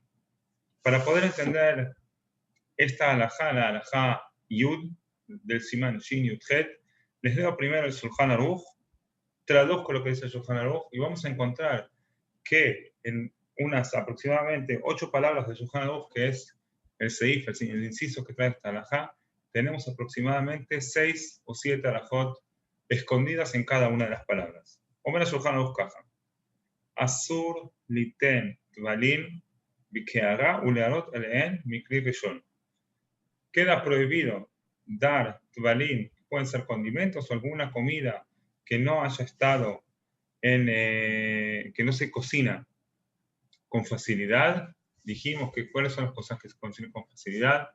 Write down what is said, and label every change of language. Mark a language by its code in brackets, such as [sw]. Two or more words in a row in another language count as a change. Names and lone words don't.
[es] Para poder entender esta alajá, la alajá Yud, del Siman Shin Yudhet, les leo primero el Shulchan Aruch, traduzco lo que dice el Shulchan Aruch y vamos a encontrar que en unas aproximadamente 8 palabras del Shulchan Aruch, que es el seif, el inciso que trae esta alajá, tenemos aproximadamente 6 o 7 alajot escondidas en cada una de las palabras. [he] אומר el שולחן ערוך כך. אסור ליתן תבלין בקערה ולערות עליהן מכלי ראשון. [es] Queda prohibido dar tvalin, pueden ser condimentos o alguna comida que no haya estado que no se cocina con facilidad. Dijimos que cuáles son las cosas que se cocinan con facilidad.